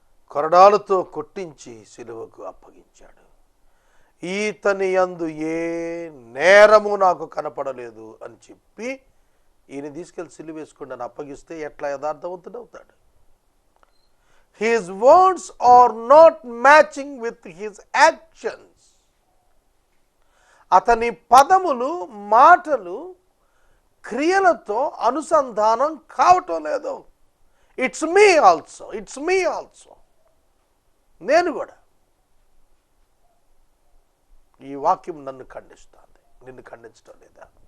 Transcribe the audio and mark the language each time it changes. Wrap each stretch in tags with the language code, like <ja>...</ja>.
<te>కొరడాలతో కొట్టించి సిలువకు అప్పగించాడు. ఈతని యందు ఏ నేరము నాకు కనపడలేదు అని చెప్పి ఈయన తీసుకెళ్ళి సిలువ వేసుకుని నన్ను అప్పగిస్తే ఎట్లా యథార్థవంతుడవుతాడు?</te> <en>His words are not matching with his actions.</en> <te>అతని పదములు మాటలు క్రియలతో అనుసంధానం కావటం లేదు.</te> <en>It's me also.</en> <te>నేను కూడా. ఈ వాక్యం నన్ను ఖండిస్తుంది, నిన్ను ఖండించడం లేదా?</te>